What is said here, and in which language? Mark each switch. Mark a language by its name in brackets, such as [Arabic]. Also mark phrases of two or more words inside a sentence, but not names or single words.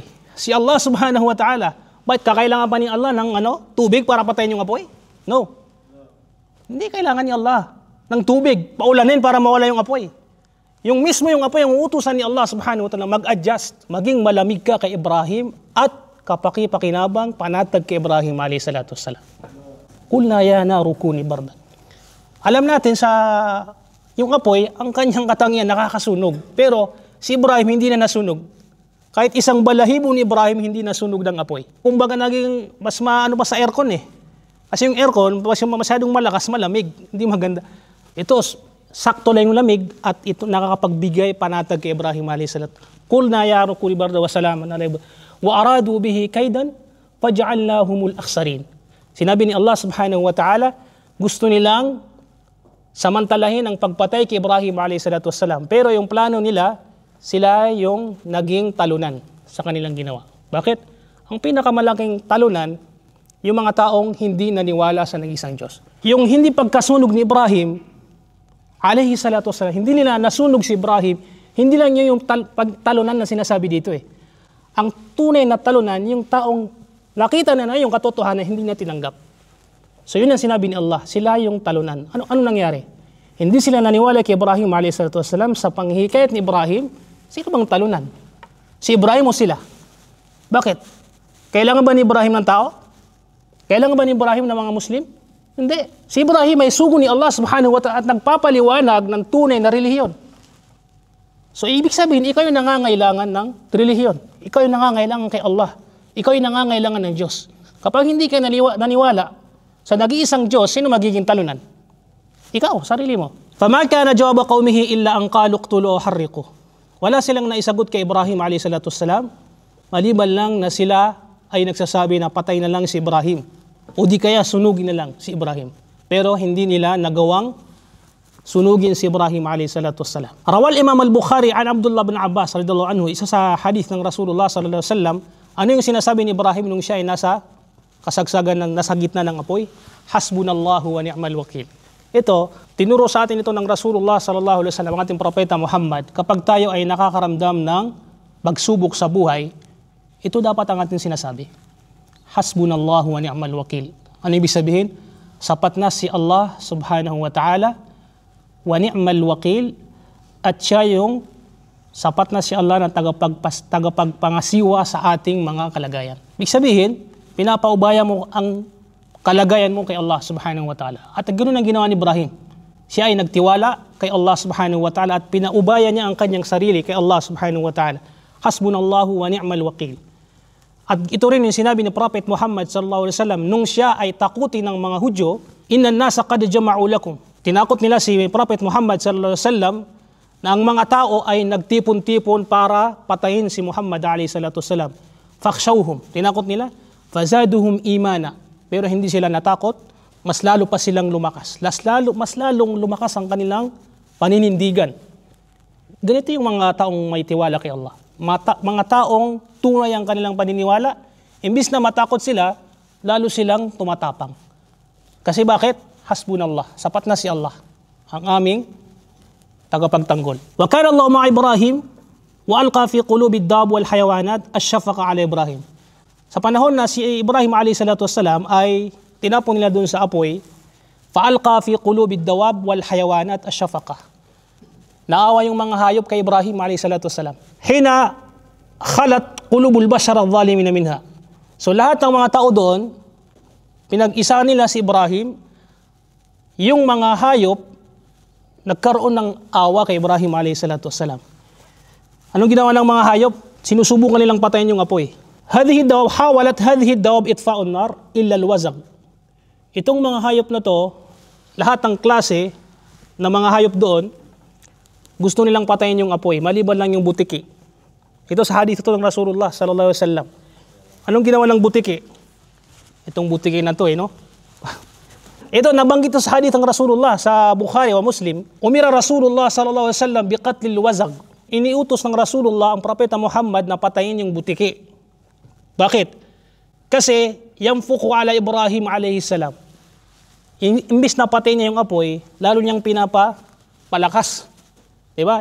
[Filipino] Si Allah [Arabic] سبحانه وتعالى. [Filipino] Bakit kakailangan pa ni Allah ng tubig para patayin yung apoy? No. Hindi kailangan ni Allah ng tubig, paulanin para mawala yung apoy. Yung mismo yung apoy, ang uutusan ni Allah [Arabic] سبحانه وتعالى, [Filipino] mag-adjust, maging malamig ka kay Ibrahim at kapaki-pakinabang, panatag kay Ibrahim [Arabic] عليه الصلاة والسلام. قلنا يا نار كوني بردا. [Filipino] Alam natin sa yung apoy, ang kanyang katangian nakakasunog. Pero si Ibrahim hindi na nasunog. Kahit isang balahibo ni Ibrahim hindi nasunog ng apoy. Kumbaga naging mas maano pa sa aircon eh. Kasi yung aircon, masyadong malakas, malamig, hindi maganda. Ito, sakto lang yung lamig at ito nakakapagbigay panatag kay Ibrahim [Arabic] عليه الصلاة. قلنا يا نار كوني بردا وسلاما عليه وأرادوا به كيدا فجعلناهم الأخسرين. [Filipino] Sinabi ni Allah [Arabic] سبحانه وتعالى, [Filipino] gusto nilang samantalahin ang pagpatay kay Ibrahim [Arabic] عليه الصلاة والسلام. [Filipino] Pero yung plano nila, sila yung naging talunan sa kanilang ginawa. Bakit? Ang pinakamalaking talunan, yung mga taong hindi naniwala sa nag-isang Diyos. Yung hindi pagkasunog ni Ibrahim, [Arabic] عليه الصلاة والسلام, [Filipino] hindi nila nasunog si Ibrahim, hindi lang yung talunan na sinasabi dito eh. Ang tunay na talunan, yung taong nakita na yung katotohanan, hindi na tinanggap. So yun ang sinabi ni Allah, sila yung talunan. Ano nangyari? Hindi sila naniwala kay Ibrahim [Arabic] عليه الصلاة والسلام [Filipino] sa panghihikayat ni Ibrahim. Sino bang talunan? Si Ibrahim o sila? Bakit? Kailangan ba ni Ibrahim ng tao? Kailangan ba ni Ibrahim ng mga Muslim? Hindi. Si Ibrahim ay sugo ni Allah [Arabic] سبحانه وتعالى [Filipino] at nagpapaliwanag ng tunay na relihiyon. So ibig sabihin, ikaw yung nangangailangan ng relihiyon. Ikaw yung nangangailangan kay Allah. Ikaw yung nangangailangan ng Diyos. Kapag hindi ka naniwala sa nag-iisang Diyos, sino magiging talunan? Ikaw, sarili mo. [Arabic] فَمَا كَانَ جَوَابَ قَوْمِهِ إِلَّا أَنْ قَالُوا اقْتُلُوا وَحَرِّقُوا. [Filipino] Wala silang naisagot kay Ibrahim [Arabic] عليه الصلاة والسلام, [Filipino] maliban lang na sila ay nagsasabi na patay na lang si Ibrahim. O di kaya sunugin na lang si Ibrahim. Pero hindi nila nagawang sunugin si Ibrahim [Arabic] عليه الصلاة والسلام. روى الإمام البخاري عن عبد الله بن عباس رضي الله عنه, [Filipino] isa sa hadith ng [Arabic] Rasulullah صلى الله عليه وسلم, [Filipino] ano yung sinasabi ni Ibrahim nung siya ay nasa kasagsagan ng nasa gitna ng apoy? [Arabic] حسبنا الله ونعم الوكيل. [Filipino] Ito, tinuro sa atin ito ng Rasulullah [Arabic] صلى الله عليه وسلم, [Filipino] ang ating propeta Muhammad, kapag tayo ay nakakaramdam ng pagsubok sa buhay, ito dapat ang ating sinasabi. [Arabic] حسبنا الله ونعم الوكيل. [Filipino] Ano ibig sabihin? Sapat na si Allah [Arabic] سبحانه وتعالى، ونعم الوكيل, [Filipino] at siya yung sapat na si Allah na tagapagpangasiwa sa ating mga kalagayan. Ibig sabihin, pinapaubaya mo ang kalagayan mo kay Allah [Arabic] سبحانه وتعالى. [Filipino] At ganoon ang ginawa ni Ibrahim. Siya ay nagtiwala kay Allah [Arabic] سبحانه وتعالى [Filipino] at pinaubaya niya ang kanyang sarili kay Allah [Arabic] سبحانه وتعالى. حسبنا الله ونعم الوكيل. [Filipino] At ito rin yung sinabi ni Prophet Muhammad [Arabic] صلى الله عليه وسلم [Filipino] nung siya ay takutin ng mga Hudyo, [Arabic] إن الناس قد جمعوا لكم. [Filipino] Tinakot nila si Prophet Muhammad [Arabic] صلى الله عليه وسلم [Filipino] na ang mga tao ay nagtipon-tipon para patayin si Muhammad [Arabic] عليه الصلاة والسلام. فاخشوهم. [Filipino] Tinakot nila, [Arabic] فزادهم إيمانا. [Filipino] Pero hindi sila natakot, mas lalo pa silang lumakas. Mas lalong lumakas ang kanilang paninindigan. Ganito yung mga taong may tiwala kay Allah. Mga taong tunay ang kanilang paniniwala, imbis na matakot sila, lalo silang tumatapang. Kasi bakit? Hasbunallah. Sapat na si Allah, ang aming tagapagtanggol. [Arabic] وكان الله مع إبراهيم وألقى في قلوب الدواب والحيوانات الشفقة على إبراهيم. [Filipino] Sa panahon na si Ibrahim [Arabic] عليه الصلاة والسلام [Filipino] ay tinapon nila doon sa apoy, [Arabic] فألقى في قلوب الدواب والحيوانات الشفقة. [Filipino] Naawa yung mga hayop kay Ibrahim [Arabic] عليه الصلاة والسلام. حين خلت قلوب البشر الظالمين منها. [Filipino] So lahat ng mga tao doon, pinag-isa nila si Ibrahim, yung mga hayop nagkaroon ng awa kay Ibrahim [Arabic] عليه الصلاة والسلام. [Filipino] Anong ginawa ng mga hayop? Sinusubukan nilang patayin yung apoy. [Arabic] هذه الدواب حاولت هذه الدواب إطفاء النار إلا الوزغ. [Filipino] Itong mga hayop na to, lahat ng klase ng mga hayop doon, gusto nilang patayin yung apoy, maliban lang yung butiki. Ito sa hadith ito ng Rasulullah [Arabic] صلى الله عليه وسلم. [Filipino] Anong ginawa ng butiki? Itong butiki na to no? Ito, nabanggit ito sa hadith ng Rasulullah sa Bukhari o Muslim. [Arabic] أمر رسول الله صلى الله عليه وسلم بقتل الوزغ. [Filipino] Iniutos ng Rasulullah ang propeta Muhammad na patayin yung butiki. Bakit? [Arabic] Kasi ينفخ على إبراهيم عليه السلام. [Filipino] Imbis na patayin niya yung apoy, lalo niyang pinapalakas Diba?